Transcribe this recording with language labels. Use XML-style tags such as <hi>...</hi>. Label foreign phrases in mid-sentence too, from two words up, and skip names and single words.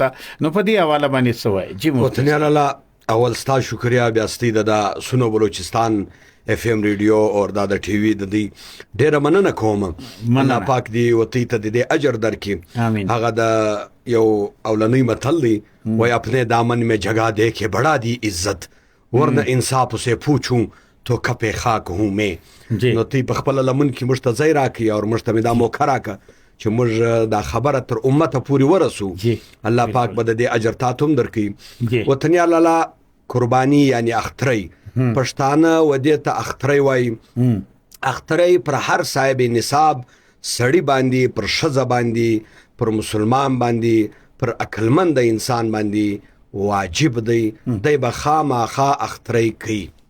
<ps>نو په دې حواله باندې څه وایي جی وطنیان الله اول ستا شکریا بیا ستې د سونو بلوچستان FM ریډیو او د ټي وي د دې ډېر مننه کوم. الله پاک دی وتی ته دې اجر درکې. هغه د یو اولنی متل دی وای</ps> <ur>اپنے دامن میں جگہ دے کے بڑا دی عزت ورنہ انصاف سے پوچھوں تو کپے خاک ہوں میں.</ur> <ps>نو تی په خپل لمن کې مشتزای راکې او مشتمه دا موخه راکه چې موږ دا خبره تر امته پوری ورسو. الله پاک به دې اجر تاتم درکې. وطنی الله قربانی یعنی اختری پښتانه ودې ته اختری وای. اختری پر هر صاحب نصاب سړی باندې پر شزه باندې پر مسلمان باندې پر عقلمند انسان باندې واجب دی دی به خامخا اختری کوي.</ps>